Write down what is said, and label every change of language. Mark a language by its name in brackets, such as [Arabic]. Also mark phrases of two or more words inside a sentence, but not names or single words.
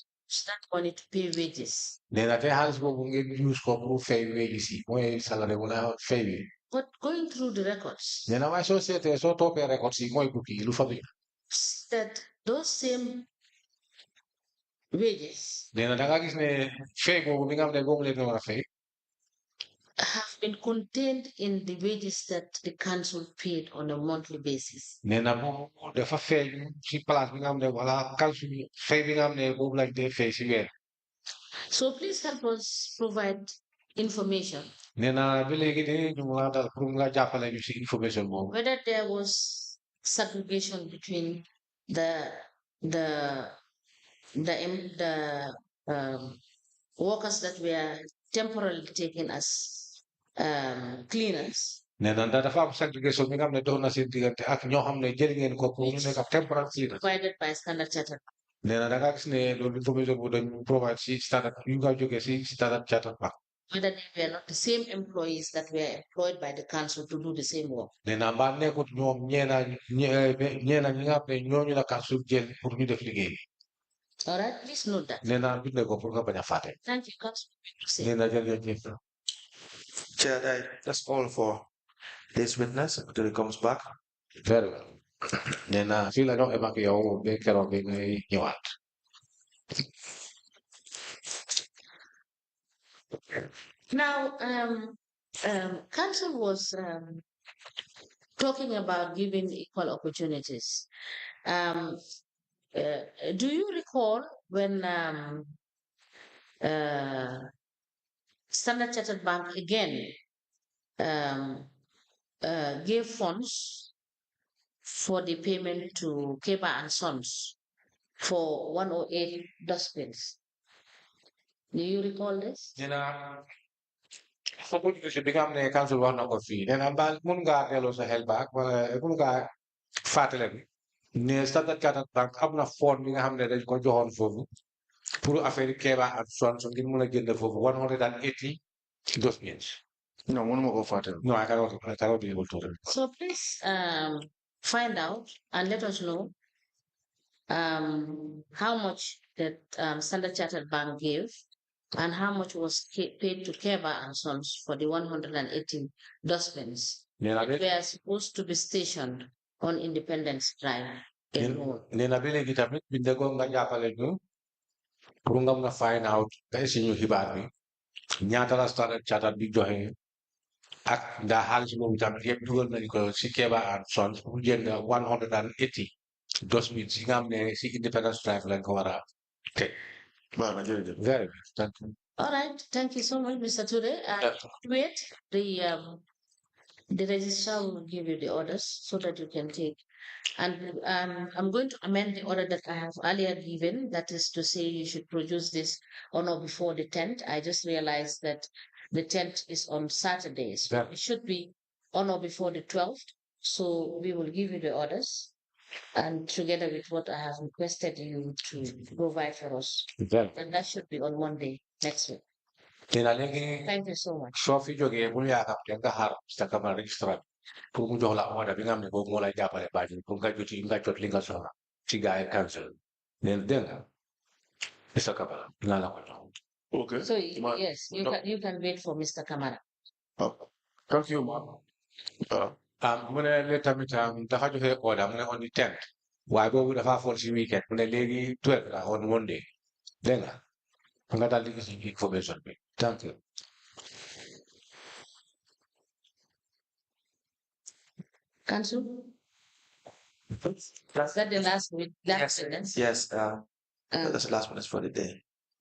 [English] Use that money to pay wages. [Wolof] Nee na te xaalis boobu ngeen use ko pour fay wages yi mooy salaire wala fay wi. [English] But going through the records, [Wolof] Nee na waaye soo seetee soo toppee records yi mooy bukki lu fa bi. [English] see that those same wages [Wolof] Nee na da nga gis ne fay boobu bi nga xam ne boobu leen war a fay. [English] have been contained in the wages that the council paid on a monthly basis. [Wolof] Nee na boobu dafa feeñ si place bi nga xam ne wala council bi fay bi nga xam ne boobu lañ dee fay si weer. [English] So please help us provide information [Wolof] Nee na ba léegi de ñu ngi la dal pour nga jàppale ñu si information boobu. [English] whether there was segregation between the workers that were temporarily taken as cleaners [Wolof] Nee na dafa am segregation bi nga xam ne dox na seen diggante ak ñoo xam ne jël ngeen ko pour ñu nekk [English] temporary cleaners. provided by Standard Chartered. [Wolof] Nee na da nga gis ne loolu information bu dañ provide si standard yu nga jógee si Standard Chartered Bank. [English] whether they were not the same employees that were employed by the council to do the same work. [Wolof] nena mbaa nekkut ñoom ñeena ñi nga xam ne ñooñu la council jël pour ñu def liggéey bi. [English] All right, please note that. [Wolof] nena binde ko pour nga bañ a fàtte. [English] Thank you, Council. [Wolof] nena jërëjëf. [English] Chair, that's all for this witness until he comes back. Very well. [Wolof] nena fii la ñoo évacué yow ba keroog bi ngay ñëwaat. [English] Now, Council was talking about giving equal opportunities. Do you recall when Standard Chartered Bank again gave funds for the payment to Keba and Sons for 108 dustbins? Do you recall this? [Wolof] nena opportunité bi nga xam ne council wax na ko fii nena baal mun ngaa delloo sa xel baak wala mun ngaa fàttale bi ne Standard Chartered Bank am na fond bi nga xam ne dañ ko joxoon foofu pour affaire Keba ak Sons ngir mun a jënd foofu 180 dustbins. No, mënuma ko fàtte. [English] No, I cannot be able to. So please find out and let us know how much that Standard Chartered Bank gave and how much was paid to Keba and Sons for the 118 dustbins that were supposed to be stationed on Independence Drive. [Wolof] Nena bi léegi tamit binde ko nga jàppale ñu pour nga mun a [English] find out [Wolof] kay si ñu xibaar bi ñaata la Standard Chartered bi joxe ak ndax xaalis boobu tamit yëpp dugal nañu ko si Keba and Sons pour jënd 180 dustbins yi nga xam ne si Independence Drive lañ ko war a teg. [English] Well, very good. Thank you. All right, thank you so much, Mr. Touray. Wait, the registrar will give you the orders so that you can take. And I'm going to amend the order that I have earlier given. That is to say, you should produce this on or before the 10th. I just realized that the 10th is on Saturdays. Yeah. It should be on or before the 12th. So we will give you the orders, and together with what I have requested you to provide for us. And that should be on Monday next week. [Wolof] Nena léegi [English] Thank you so much. [Wolof] soo fi jógee bul yaakaar te nga xaar sa camarade registrar pour mu jox la order bi nga xam ne boobu moo lay jàppale bàyyi pour nga jot li nga soxla ci gars yi council neen dégg nga sa camarade dinaa la ko jox. [English] Okay. So yes, you can wait for Mr. Kamara. Thank you, ma'am. [Wolof] mu ne léegi tamit dafa joxe order mu ne [English] on the 10th [Wolof] waaye boobu dafa fall si weekend mu ne léegi 12 la [English] on Monday [Wolof] dégg nga daal di gis information bi. [English] Thank you. Council? Is that the last Yes, sentence? yes. That's the last one for the day.